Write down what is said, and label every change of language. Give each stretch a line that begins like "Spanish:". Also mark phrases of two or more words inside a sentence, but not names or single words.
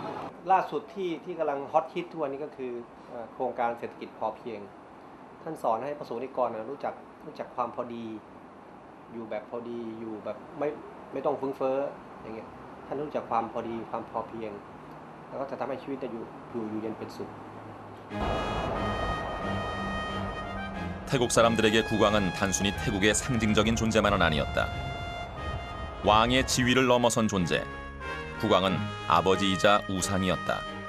Thai: ล่าสุดที่กำลังฮอตฮิตทุกวันนี้ก็คือโครงการเศรษฐกิจพอเพียงท่านสอนให้ประสงค์นิกรรู้จักความพอดีอยู่แบบพอดีอยู่แบบไม่ต้องฟุ้งเฟ้ออย่างเงี้ยท่านรู้จักความพอดีความพอเพียงแล้วก็จะทำให้ชีวิตอยู่เย็นเป็นสุข
Korean: 태국 사람들에게 국왕은 단순히 태국의 상징적인 존재만은 아니었다. 왕의 지위를 넘어선 존재, 국왕은 아버지이자 우상이었다.